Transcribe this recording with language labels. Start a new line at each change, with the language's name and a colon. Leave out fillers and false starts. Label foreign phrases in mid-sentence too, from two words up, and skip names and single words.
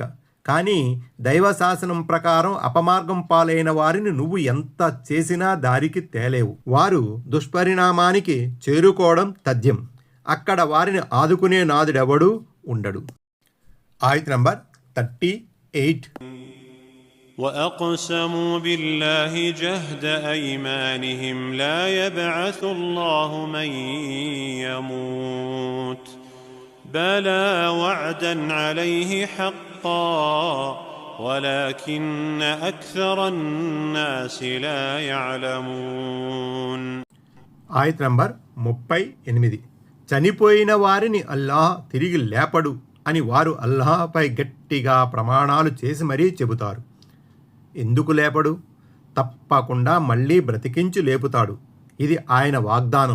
Telugu: కానీ దైవ శాసనం ప్రకారం అపమార్గం పాలైన వారిని నువ్వు ఎంత చేసినా దారికి తేలేవు. వారు దుష్పరిణామానికి చేరుకోవడం తథ్యం. అక్కడ వారిని ఆదుకునే నాదుడెవడూ ఉండడు. ఆయత్ నంబర్ 38.
Arabic: وأقسموا بالله جهد أيمانهم لا يبعث الله من يموت بلى وعدا عليه حقا ولكن أكثر الناس لا يعلمون.
Telugu: ఆయత్ నంబర్ 38. చనిపోయిన వారిని అల్లాహ్ తిరిగి లేపడు అని వారు అల్లాహ్పై గట్టిగా ప్రమాణాలు చేసి మరీ చెబుతారు. ఎందుకు లేపడు? తప్పకుండా మళ్ళీ బ్రతికించి లేపుతాడు. ఇది ఆయన వాగ్దానం.